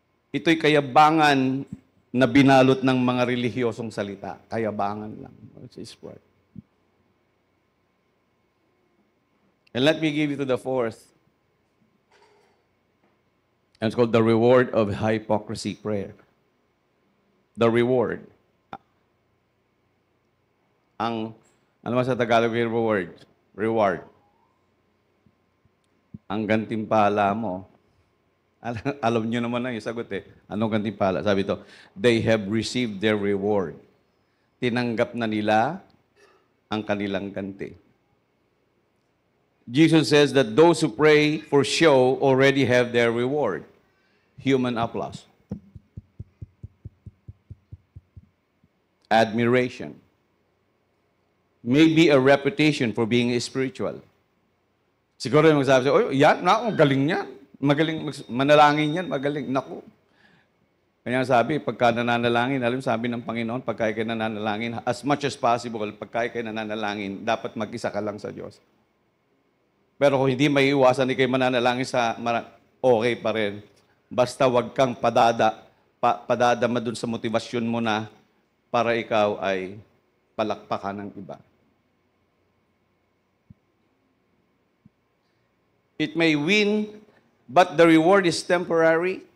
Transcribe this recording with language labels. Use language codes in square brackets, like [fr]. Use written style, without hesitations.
[tl] Ito'y kayabangan na binalot ng mga relihiyosong salita. Kayabangan lang. [en] It's His word. And let me give you to the fourth. And it's called the reward of hypocrisy prayer. The reward. [tl] Ano ba sa Tagalog yung reward? Reward. Ang gantimpala mo. Alam nyo naman na yung sagot Anong gantimpala? Sabi ito, [en] they have received their reward. [tl] Tinanggap na nila ang kanilang ganti. [en] Jesus says that those who pray for show already have their reward. Human applause. Admiration. Maybe a reputation for being spiritual. [tl] Siguro yung magsabi siya, yan, galing niyan. Magaling, manalangin yan, magaling. Naku. Kaya sabi, pagka nananalangin, alam sabi ng Panginoon, pagka kayo nananalangin, [en] as much as possible, [tl] pagka kayo nananalangin, dapat mag-isa ka lang sa Diyos. Pero kung hindi maiiwasan, kayo mananalangin okay pa rin. Basta wag kang padadama dun sa motivasyon mo na para ikaw ay palakpakan ng iba. [en] It may win, but the reward is temporary.